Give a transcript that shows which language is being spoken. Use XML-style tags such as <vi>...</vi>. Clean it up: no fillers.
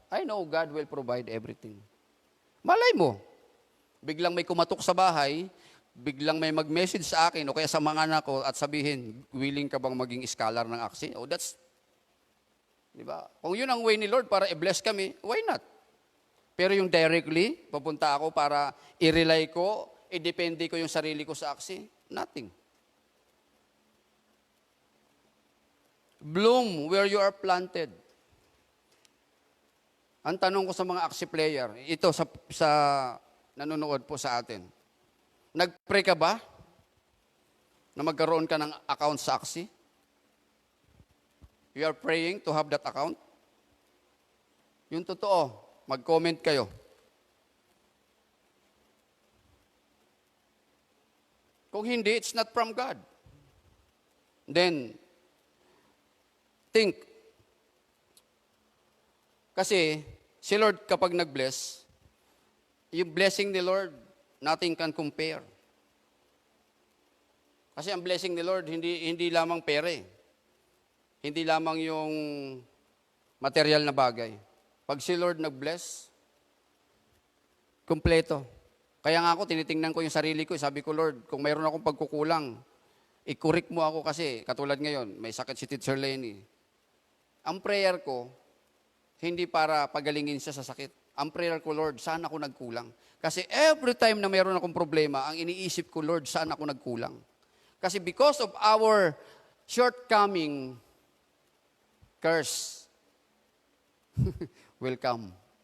<en>I know God will provide everything.</en> <tl>Malay mo, biglang may kumatok sa bahay, biglang may mag-message sa akin o kaya sa mga anak ko at sabihin, willing ka bang maging scholar ng aksi?</tl> <en>Oh, that's,</en> <tl>di ba? Kung yun ang way ni Lord para i-bless kami,</tl> <en>why not?</en> <tl>Pero yung directly, papunta ako para i-rely ko, i-depende ko yung sarili ko sa aksi, nothing.</tl> <en>Bloom where you are planted.</en> <tl>Ang tanong ko sa mga aksi player, ito sa nanonood po sa atin, nag-pray ka ba na magkaroon ka ng account sa aksi?</tl> <en>You are praying to have that account?</en> <tl>Yung totoo, mag-comment kayo. Kung hindi,</tl> <en>it's not from God. Then, think.</en> <tl>Kasi, si Lord kapag nag-bless, yung blessing ni Lord,</tl> <en>nothing can compare.</en> <tl>Kasi ang blessing ni Lord, hindi lamang pere. Hindi lamang yung material na bagay. Pag si Lord nag-bless, kumpleto. Kaya nga ako, tinitingnan ko yung sarili ko. Sabi ko, Lord, kung mayroon akong pagkukulang, i-correct mo ako kasi, katulad ngayon, may sakit si Teacher Lenny. Ang prayer ko, hindi para pagalingin siya sa sakit. Ang prayer ko, Lord, saan ako nagkulang? Kasi every time na mayroon akong problema, ang iniisip ko, Lord, saan ako nagkulang?</tl> <en>Kasi because of our shortcoming, curse will come.</en>